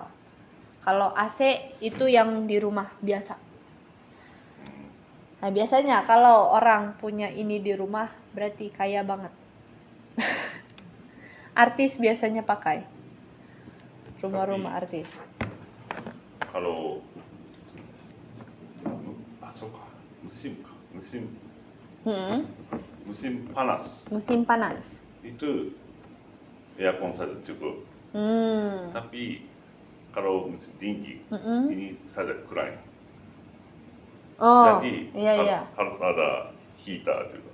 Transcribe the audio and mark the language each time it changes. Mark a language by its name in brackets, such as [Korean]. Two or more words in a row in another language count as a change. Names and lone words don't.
[Indonesian] Kalau AC itu yang di rumah biasa. Nah, biasanya kalau orang punya ini di rumah berarti kaya banget. Artis biasanya pakai. Rumah-rumah artis. Kalau [Japanese] そうか。 [Indonesian] musim か。musim Hmm, musim panas musim panas. itu aircon saja cukup. Hmm. Tapi kalau musim dingin Mm-mm. ini saja kurang. Oh, Jadi iya iya. harus ada heater juga.